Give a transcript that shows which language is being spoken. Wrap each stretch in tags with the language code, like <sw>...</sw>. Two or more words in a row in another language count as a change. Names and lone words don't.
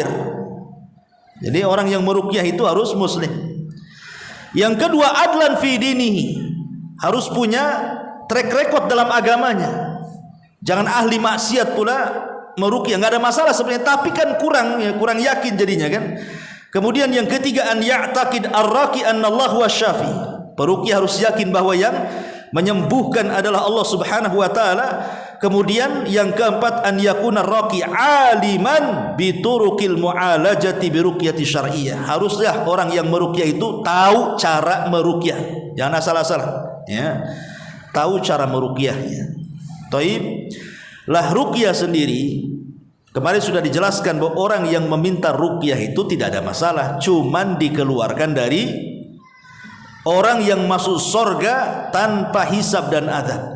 <id>Jadi orang yang meruqyah itu harus muslim. Yang kedua,</id> <ar>عدلا في دينه.</ar> <id>Harus punya</id> <en>track record</en> <id>dalam agamanya. Jangan ahli maksiat pula meruqyah, enggak ada masalah sebenarnya, tapi kan kurang yakin jadinya kan. Kemudian yang ketiga,</id> <ar>أن يعتقد الراقي أن الله الشافي.</ar> <id>Peruqyah harus yakin bahwa yang menyembuhkan adalah Allah</id> <ar>سبحانه وتعالى,</ar> <id>Kemudian yang keempat,</id> <ar>أن يكون راقي عالما بطرق المعالجة بالرقية الشرعية.</ar> <id>Haruslah orang yang meruqyah itu tahu cara meruqyah. Jangan asal-asal, ya. Tahu cara meruqyahnya. Taib. Lah ruqyah sendiri kemarin sudah dijelaskan bahwa orang yang meminta ruqyah itu tidak ada masalah, cuman dikeluarkan dari orang yang masuk surga tanpa hisab dan adab.</id>